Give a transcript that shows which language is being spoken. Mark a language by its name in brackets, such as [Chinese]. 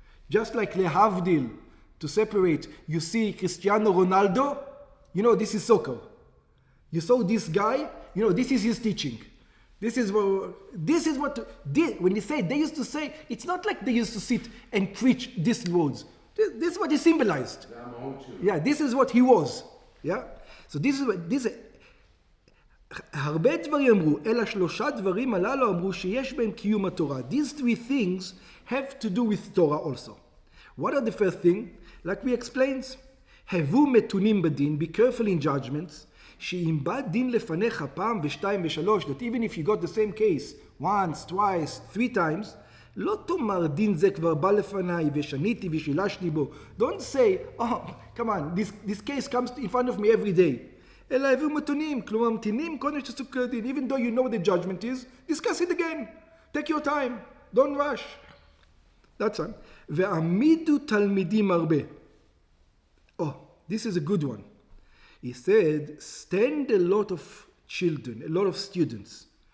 [English] Just like lehavdil, to separate, you see Cristiano Ronaldo, you know this is soccer. You saw this guy, you know this is his teaching. This is what when they say, they used to say, it's not like they used to sit and preach these words. This is what he symbolized. Yeah, this is what he was. Yeah? So this is what, [Hebrew] הרבה דברים אמרו, אלא שלושה דברים הללו אמרו שיש בהם קיום התורה. [English] These three things have to do with Torah also. What are the first thing? Like we explained, [Hebrew] הבו מתונים בדין, [English] be careful in judgments, [Hebrew] שאם בא דין לפניך פעם ושתיים ושלוש, [English] that even if you got the same case once, twice, three times, [Hebrew] לא תאמר דין זה כבר בא לפניי ושניתי ושילשתי בו. [English] Don't say, oh, come on, this case comes in front of me every day. [Hebrew] אלא הבו מתונים, כלומר ממתינים קודם שתסוכה דין. [English] Even though you know what the judgment is, discuss it again. Take your time. Don't rush. That's one. [Hebrew] ועמידו תלמידים הרבה. [English] Oh, this is a good one. He said, stand a lot of children, a lot of students.